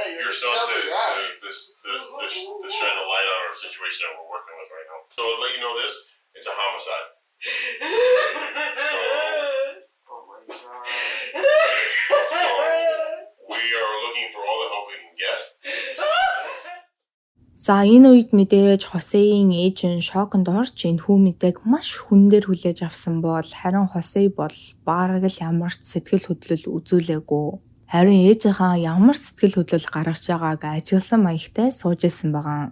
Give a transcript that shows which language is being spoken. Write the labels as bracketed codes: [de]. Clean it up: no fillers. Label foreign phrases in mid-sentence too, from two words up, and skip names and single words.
[en] your son to shine a light on our situation that we're working with right now. So to let you know this, it's a homicide. Oh my God. We are looking for all the help we can get. [mn] За энэ үед мэдээж Хосеийн ээж нь шоконд орж энэхүү мэдээг маш хүндээр хүлээж авсан бол харин Хосе бол бараг л ямар ч сэтгэл хөдлөл үзүүлээгүй. Харин ээжийнхаа ямар сэтгэл хөдлөл гаргаж байгааг ажигласан маягтай сууж исэн байгаа.